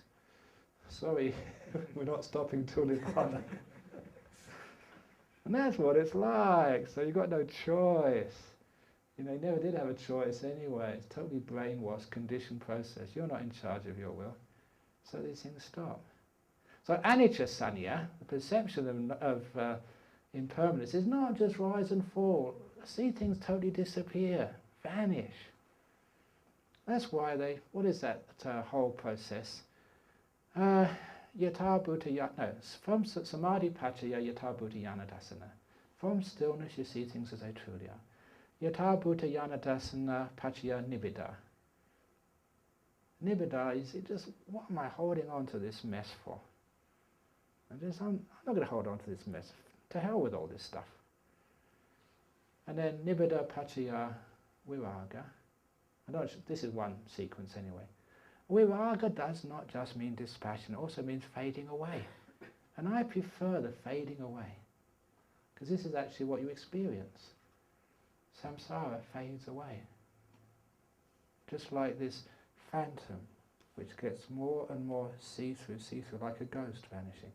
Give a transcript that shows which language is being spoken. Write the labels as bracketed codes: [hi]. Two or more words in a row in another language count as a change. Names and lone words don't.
[en] Sorry, we're not stopping till Nibbana. And that's what it's like, so you've got no choice. You know, you never did have a choice anyway. It's totally brainwashed, conditioned process. You're not in charge of your will. So these things stop. [pi] So anicca sanya, [en] the perception of impermanence, is not just rise and fall. See things totally disappear, vanish. That's why what is that whole process? [pi] Yatha bhuta no, from samadhi pachaya yatha bhuta yanadasana. [en] From stillness you see things as they truly are. [pi] Yatha bhuta yanadasana pachaya nibbida. [en] Nibbida is just, what am I holding on to this mess for? I'm not going to hold on to this mess. To hell with all this stuff. And then [pi] nibbida pachaya viraga. [en] This is one sequence anyway. Viraga does not just mean dispassion, it also means fading away. And I prefer the fading away, because this is actually what you experience. Samsara fades away. Just like this phantom, which gets more and more see-through, like a ghost vanishing.